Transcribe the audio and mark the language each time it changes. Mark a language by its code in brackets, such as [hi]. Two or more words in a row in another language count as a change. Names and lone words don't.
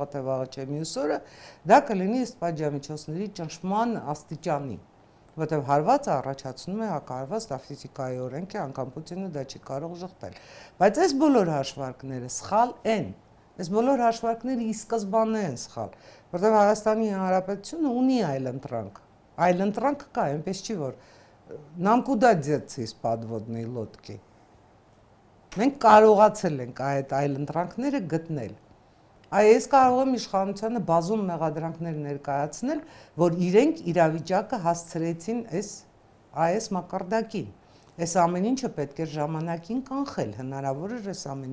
[hy] թե վաղը չէ մյուս օրը, դա կլինի ըստ պատժամիջոցների ճնշման աստիճանի, որտեղ հարվածը առաջացնում է հակահարված, դա ֆիզիկայի օրենք է, անգամ Պուտինը դա չի կարող ժխտել։ Բայց այս բոլոր հաշվարկները սխալ են։ Այս բոլոր հաշվարկները ի սկզբանե են սխալ, որտեղ Հայաստանի Հանրապետությունը ունի այլընտրանք։ Այլընտրանք կա, այնպես չի որ [ru] нам куда деться из подводной лодки։ [hy] Մենք կարողացել ենք այդ այլընտրանքները գտնել։ Այս կարող եմ իշխանությանը բազում մեղադրանքներ ներկայացնել, որ իրենք իրավիճակը հասցրեցին այս մակարդակին։ Այս ամեն ինչը պետք է ժամանակին կանխել, հնարավոր է այս ամեն